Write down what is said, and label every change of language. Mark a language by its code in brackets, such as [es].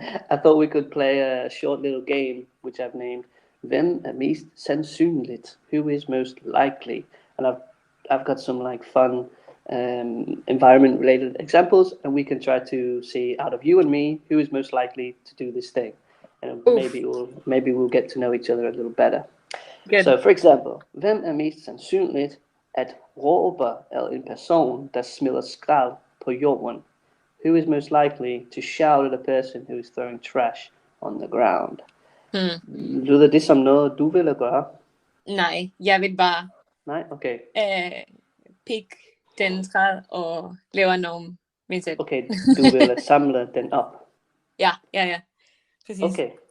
[en] I thought we could play a short little game, which I've named [da] Hvem er mest sandsynligt? [en] Who is most likely? And I've got some like fun environment related examples, and we can try to see out of you and me who is most likely to do this thing, and maybe we'll get to know each other a little better. Good. So for example, [da] hvem er mest sandsynligt at råbe en person der smider skrald på jorden? [en] Who is most likely to shout at a person who is throwing trash on the ground? [da] Lyder det som noget du ville gøre? Nej, jeg vil bare Nej, okay. [en] Pick [da] den skrald og lave nogle mindsæt. Okay, du vil samle den op. Ja. Præcis. Okay.